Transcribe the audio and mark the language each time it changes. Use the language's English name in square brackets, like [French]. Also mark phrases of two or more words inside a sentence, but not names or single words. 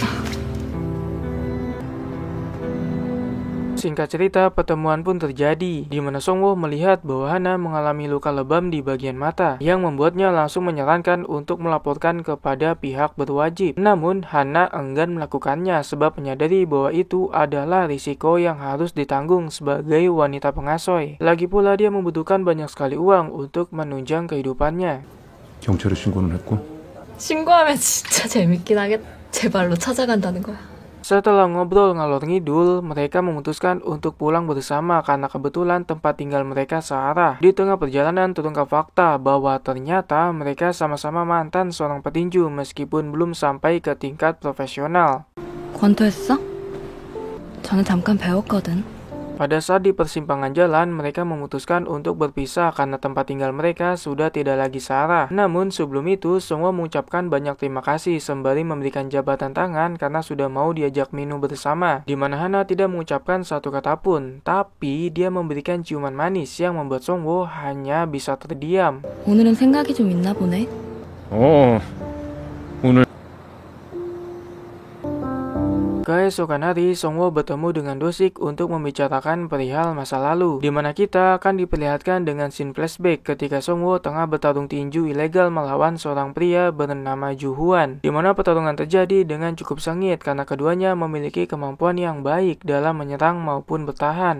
[Indonesian] Singkat cerita, pertemuan pun terjadi, di mana Songwo melihat bahwa Hana mengalami luka lebam di bagian mata, yang membuatnya langsung menyarankan untuk melaporkan kepada pihak berwajib. Namun, Hana enggan melakukannya sebab menyadari bahwa itu adalah risiko yang harus ditanggung sebagai wanita pengasuh. Lagi pula, dia membutuhkan banyak sekali uang untuk menunjang kehidupannya. [Korean] 경찰에 신고는 했고. 신고하면 진짜 재밌긴 하겠다. 제 발로 찾아간다는 거야. [Indonesian] Setelah ngobrol ngalor ngidul, mereka memutuskan untuk pulang bersama karena kebetulan tempat tinggal mereka searah. Di tengah perjalanan terungkap fakta bahwa ternyata mereka sama-sama mantan seorang petinju meskipun belum sampai ke tingkat profesional. [Korean] 권투했어? 저는 잠깐 배웠거든. [Indonesian] Pada saat di persimpangan jalan, mereka memutuskan untuk berpisah karena tempat tinggal mereka sudah tidak lagi searah. Namun sebelum itu, semua mengucapkan banyak terima kasih sembari memberikan jabatan tangan karena sudah mau diajak minum bersama. Di mana Hana tidak mengucapkan satu kata pun, tapi dia memberikan ciuman manis yang membuat Songwo hanya bisa terdiam. [Korean] 오늘은 생각이 좀 있나 보네. 오늘 [Indonesian] Keesokan hari, Songwo bertemu dengan Dosik untuk membicarakan perihal masa lalu, di mana kita akan diperlihatkan dengan [English] scene flashback [Indonesian] ketika Songwo tengah bertarung tinju ilegal melawan seorang pria bernama Ju Huan, di mana pertarungan terjadi dengan cukup sengit karena keduanya memiliki kemampuan yang baik dalam menyerang maupun bertahan.